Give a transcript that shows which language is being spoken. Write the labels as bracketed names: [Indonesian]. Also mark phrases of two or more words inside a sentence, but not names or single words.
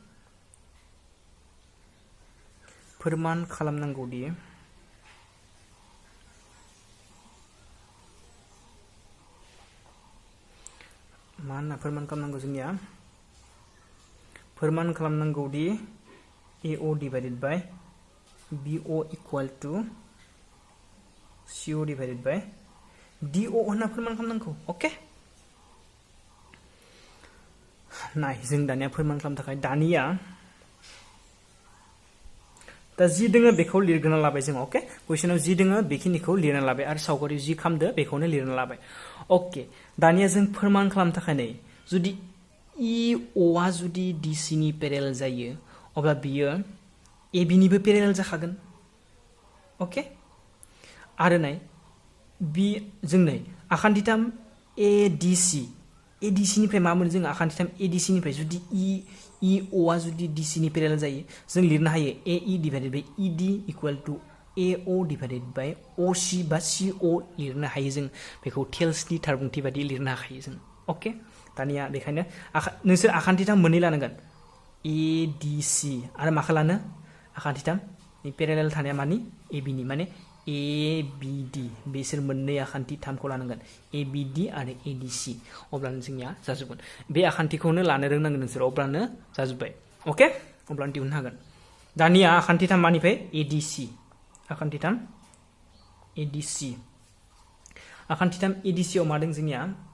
[Bodo] फोरमान खालामनांगौ दि मा होनना फोरमान खालामनांगौ जोंनिया फोरमान खालामनांगौ दि AO [English] divided by BO equal to [Bodo] CO [English] divided by [Bodo] DO होनना फोरमान खालामनांगौ ओके नाय जों दानिया फोरमान खालामनो थाखाय दानिया दा जि दोङो बेखौ लिरग्रोना लाबाय जों ओके कुइसनाव जि दोङो बेखिनिखौ लिरना लाबाय आरो सावगारि जि खामदो बेखौनो लिरना लाबाय ओके दानिया जों फोरमान खालामनो थाखाय नै जुदि EO आ जुदि DC नि पेरेलेल जायो अब्ला बियो AB निबो पेरेलेल जाखागोन ओके आरो नाय बि जों नै आखान्थिथाम ADC निफ्राय मा मोनो जों आखान्थिथाम ADC निफ्राय जुदि EO आ जुदि DC नि पेरेलेल जायो जों लिरनो हायो AE डिवाइडेड [English] by ED equal to AO divided by OC [Bodo] बा CO लिरनो हायो जों बेखौ टेल्सनि थारबुंथि बायदि लिरनो हायो जों ओके दानिया बेखायनो नोंसोर आखान्थिथाम मोननै लानांगोन ADC आरो मा खालामनो आखान्थिथाम पेरेलेल थानाया मानि AB नि माने ABD बिसोर मोननै आखान्थि थामखौ लानांगोन ABD आरो ADC अब्लानो जोंनिया जाजोबगोन बे आखान्थिखौनो लानो रोंनांगोन नोंसोर अब्लानो जाजोब्बाय ओके अब्लानो दिहुननो हागोन दानिया आखान्थि 3 मानिफ्राय ADC आखान्थि 3 ADC आखान्थि 3 ADC आव मा दं जोंनिया